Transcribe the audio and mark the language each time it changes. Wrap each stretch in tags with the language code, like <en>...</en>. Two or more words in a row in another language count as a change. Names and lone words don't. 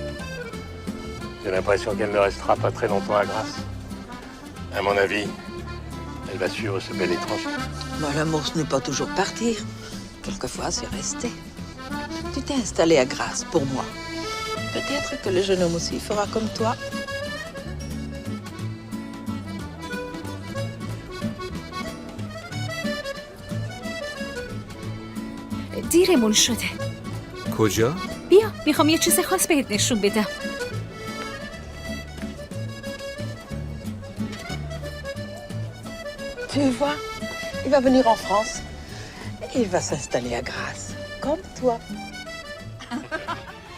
<fr>J'ai l'impression qu'elle ne restera pas très longtemps à Grasse. À mon avis, Elle va suivre ce bel étranger. Moi, l'amour, ce n'est pas toujours partir. Quelquefois, c'est rester. Tu t'es installé à Grasse pour moi. Peut-être que le jeune homme aussi fera comme toi.</fr> <fa>دیرمون شده. کجا؟ بیا میخوام یه چیز خاص بهت نشون بدم.</fa> <fr>Tu vois, il va venir en France. Il va s'installer à Grasse, comme toi.</fr>